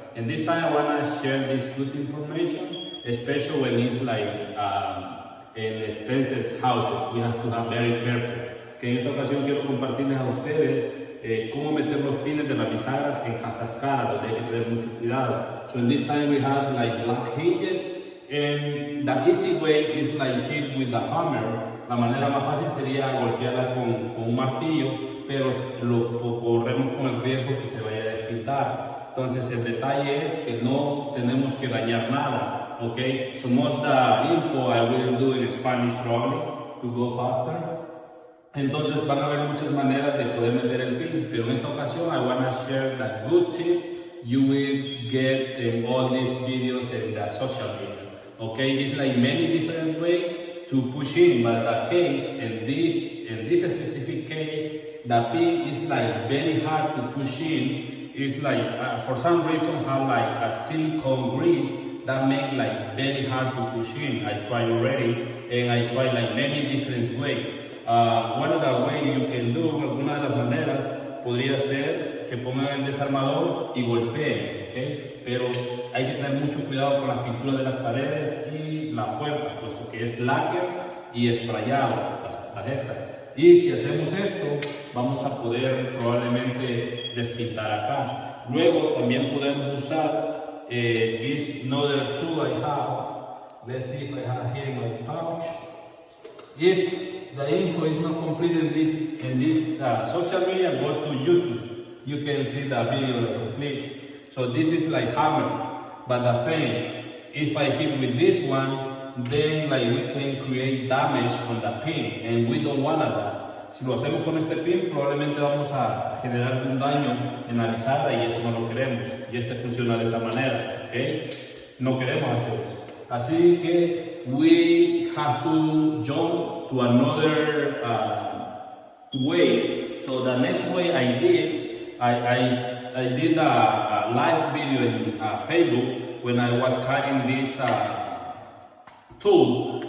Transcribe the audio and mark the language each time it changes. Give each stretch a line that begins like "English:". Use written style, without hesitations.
English: And this time I want to share this good information, especially when it's like in expensive houses. We have to have very careful.
Spanish: Que en esta ocasión quiero compartirles a ustedes cómo meter los pines de las bisagras en casas caras, donde hay que tener mucho cuidado.
English: So in this time we have like black hinges, and the easy way is like hit with the hammer.
Spanish: La manera más fácil sería golpearla con un martillo, pero corremos con el riesgo que se vaya a despintar. Entonces el detalle es que no tenemos que dañar nada, ¿ok?
English: So most the info I will do in Spanish probably to go faster.
Spanish: Entonces van a haber muchas maneras de poder meter el pin, pero en esta ocasión
English: I want to share the good tip you will get in all these videos in the social media. Okay, it's like many different ways to push in, but the case in this specific case, the pin is like very hard to push in. It's like for some reason have like a silicone grease that make like very hard to push in. I tried already, and I tried like many different ways. One of the ways you can do,
Spanish: alguna de las maneras, podría ser que pongan el desarmador y golpeen, ¿okay? Pero hay que tener mucho cuidado con las pinturas de las paredes y la puerta, puesto que es lacquer y sprayado, las estas. Y si hacemos esto, vamos a poder probablemente despintar acá. Luego también podemos usar
English: this another tool I have. Let's see if I have here in my pouch. If the info is not complete in this social media, go to YouTube. You can see the video complete. So this is like hammer, but the same. If I hit with this one, then like we can create damage on the pin, and we don't want that.
Spanish: Si lo hacemos con este pin, probablemente vamos a generar un daño en la bisagra y eso no lo queremos. Y este funciona de esta manera, ¿ok? No queremos hacer eso. Así que
English: we have to jump to another way. So the next way I did a live video in Facebook when I was cutting this tool.